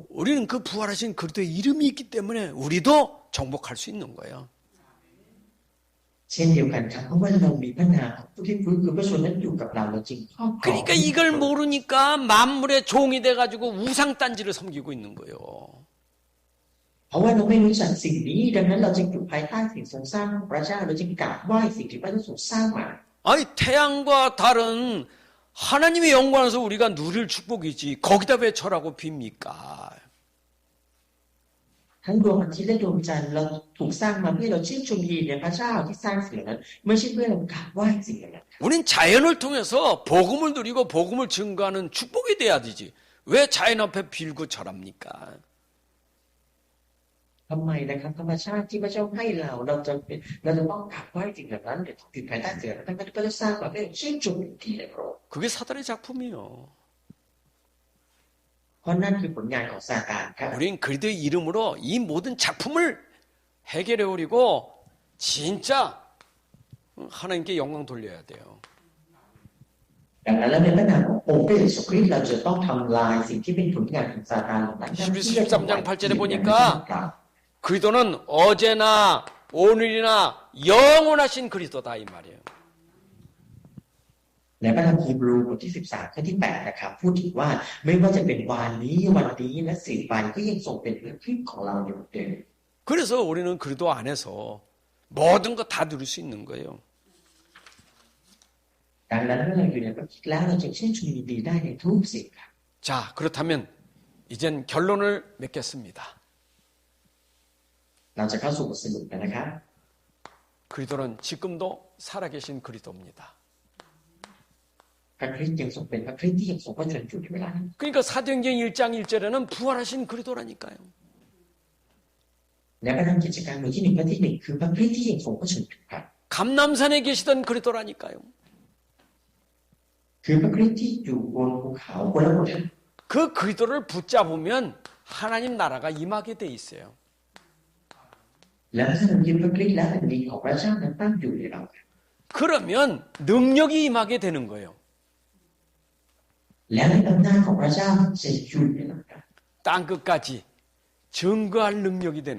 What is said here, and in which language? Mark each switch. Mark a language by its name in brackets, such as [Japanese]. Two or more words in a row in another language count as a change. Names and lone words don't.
[Korean] 우리는 그 부활하신 그리스도의 이름이 있기 때문에 우리도 정복할 수 있는 거예요. [Thai] เช่นเดียวกันครับเพราะว่าเรามีพระนามของผู้ที่ฟื้นคืนพระชนนั้นอยู่กับเราเราจึงครอบครอง [Korean] 그러니까 이걸 모르니까 만물의 종이 돼가지고 우상 딴지를 섬기고 있는 거예요. [Thai] เพราะว่าเราไม่รู้จักสิ่งนี้ดังนั้นเราจึงอยู่ภายใต้สิ่งทรงสร้างของพระเจ้าเราจึงกราบไหว้สิ่งที่พระเจ้าทรงสร้างมา [Korean] 아니 태양과 달은 하나님의 영광에서 우리가 누릴 축복이지 거기다 왜 절하고 빕니까? [Thai] ทั้งดวงอาทิตย์และดวงจันทร์เราถูกสร้างมาเพื่อเราชื่นชมยินดีในพระเจ้าที่สร้างสิ่งเหล่านั้นไม่ใช่เพื่อเรากราบไหว้สิ่งเหล่านั้น [Korean] 우린 자연을 통해서 복음을 누리고 복음을 증거하는 축복이 돼야 되지. 왜 자연 앞에 빌고 절합니까? [Thai] ทำไมนะครับธรรมชาติที่พระเจ้าให้เราจะต้องกราบไหว้สิ่งเหล่านั้นเดี๋ยวติดภายใต้เสือทั้งที่พระเจ้าสร้างมาเพื่อชื่นชมยินดีในพระองค์ [Korean] 그게 사단의 작품이요. [Thai] เพราะนั่นคือผลงานของซาตานครับ [Korean] 우린 그리스도의 이름으로 이 모든 작품을 해결해 오리고 진짜 하나님께 영광 돌려야 돼요. [Thai] ดังนั้นแล้วในพระนามขององค์พระเยซูคริสต์เราจะต้องทำลายสิ่งที่เป็นผลงานของซาตานเหล่านั้น [Korean] 13장 8절에 보니까 그리스도는 어제나 오늘이나 영원하신 그리스도다 이 말이에요. [Thai] ในพระธรรมฮีบรูบทที่ 13 ข้อที่ 8 นะครับพูดถึงว่าไม่ว่าจะเป็นวันนี้และสืบไปก็ยังทรงเป็นพระคริสต์ของเราอยู่เดิม [Korean] 그래서 우리는 그리스도 안에서 모든 거 다 누릴 수 있는 거예요. [Thai] ดังนั้นเมื่อเราอยู่ในพระคริสต์แล้วเราจะชื่นชมยินดีได้ในทุกสิ่งครับ [Korean] 자, 그렇다면 이젠 결론을 맺겠습니다. [Thai] เราจะเข้าสู่บทสรุปกันนะครับ [Korean] 그리스도는 지금도 살아계신 그리스도입니다. [Thai] พระคริสต์ยังทรงเป็นพระคริสต์ที่ยังทรงพระชนอยู่ในเวลานี้ [Korean] 그러니까 사도행전 1장 1절에는 부활하신 그리스도라니까요. [Thai] ในพระธรรมกิจการบทที่ 1 ข้อที่ 1 คือพระคริสต์ที่ยังทรงพระชนอยู่ครับ [Korean] 감람산에 계시던 그리스도라니까요. [Thai] คคือพระคริสต์ที่อยู่บนภูเขาคนละบนท่าน [Korean] 그 그리스도를 붙잡으면 하나님 나라가 임하게 돼 있어요. [Thai] แล้วถ้าเรายึดพระคริสต์และแผ่นดินของพระเจ้านั้นตั้งอยู่ในเรา [Korean] 그러면 능력이 임하게 되는 거예요. [Thai] แล้วอำนาจของพระเจ้าจะอยู่ในเรา [Korean] 땅 끝까지 증거할 능력이 되는